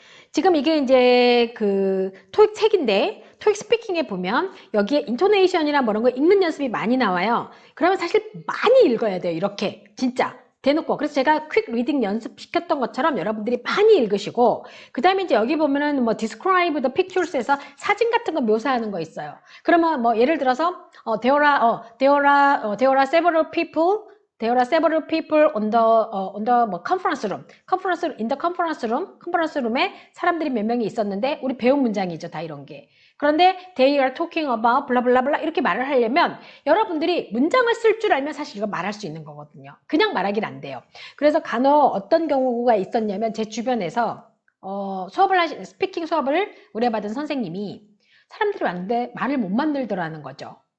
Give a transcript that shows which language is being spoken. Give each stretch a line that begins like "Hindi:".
Korean: 지금 이게 이제 그 토익 책인데 토익 스피킹에 보면 여기에 인토네이션이나 뭐 이런 거 읽는 연습이 많이 나와요. 그러면 사실 많이 읽어야 돼요. 이렇게 진짜 대놓고. 그래서 제가 퀵 리딩 연습 시켰던 것처럼 여러분들이 많이 읽으시고, 그 다음에 이제 여기 보면은 뭐
English: describe the pictures
Korean: 에서 사진 같은 거 묘사하는 거 있어요.
English: 그러면
Korean: 뭐
English: 예를 들어서 there are several people on the 뭐 conference room. in the conference room
Korean: 에 사람들이 몇 명이 있었는데 우리 배운 문장이죠, 다 이런 게. 그런데
English: they are talking about
Korean: 블라블라블라 이렇게 말을 하려면 여러분들이 문장을 쓸 줄 알면 사실 이거 말할 수 있는 거거든요. 그냥 말하기는 안 돼요. 그래서 간혹 어떤 경우가 있었냐면 제 주변에서 스피킹 수업을 의뢰받은 선생님이 사람들이 왔는데 말을 못 만들더라는 거죠.